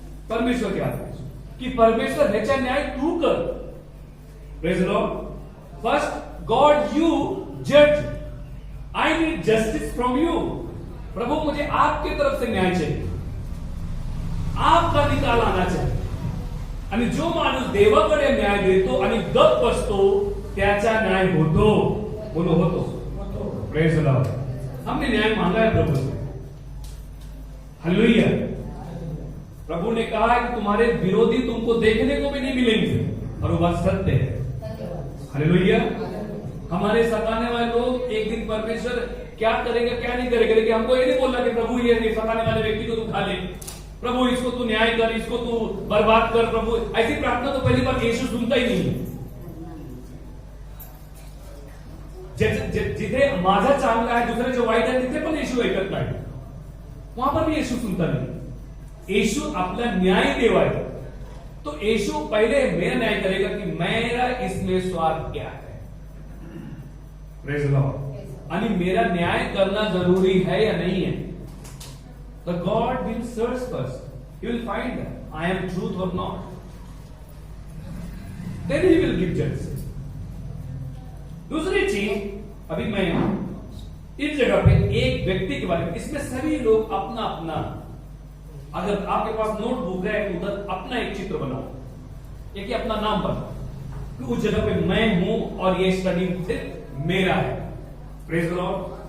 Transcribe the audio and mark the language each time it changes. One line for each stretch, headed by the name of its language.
Hindi: परमेश्वर के हाथ में, कि परमेश्वर
Marathi: ह्याचा न्याय तू कर।
English: Praise the Lord. First God you जज, I need justice from you.
Hindi: प्रभु मुझे आपकी तरफ से न्याय चाहिए, आपका निकाल आना चाहिए।
Marathi: आणि जो माणूस देवाकडे न्याय देतो आणि गप बसतो त्याचा न्याय होतो।
English: बोलो होतो। Praise the Lord.
Hindi: हमने न्याय मांगा है प्रभु से। हालेलुया। प्रभु ने कहा है कि तुम्हारे विरोधी तुमको देखने को भी नहीं मिलेंगे, और वो बात सत्य है। हालेलुया। हमारे सताने वाले लोग एक दिन परमेश्वर क्या करेगा क्या नहीं करेगा, लेकिन हमको ये नहीं बोलना कि प्रभु ये सताने वाले व्यक्ति को तू खा ले, प्रभु इसको तू न्याय कर, इसको तू बर्बाद कर। प्रभु ऐसी प्रार्थना तो पहली बार यीशु सुनता ही नहीं है।
Marathi: जिथे माझा चांगला आहे, दुसऱ्याचे वाईट आहे, तिथे पण येशू ऐकत नाही,
Hindi: वहां पर भी येशू सुनता नहीं। येशू अपना न्याय देवा है, तो येशू पहले मेरा न्याय करेगा कि मेरा इसमें स्वार्थ क्या है।
English: Praise the lord.
Hindi: आणि मेरा न्याय करना जरूरी है या नहीं है।
English: The God will search first. He will find that I am truth or not. Then He will give justice.
Hindi: दूसरी चीज, अभी मैं इस जगह पे एक व्यक्ति के बारे में, इसमें सभी लोग अपना अपना, अगर आपके पास नोटबुक है तो उधर अपना एक चित्र बनाओ, एक अपना नाम बनाओ कि उस जगह पे मैं हूं और ये स्टडी सिर्फ मेरा है।
English: Praise the lord.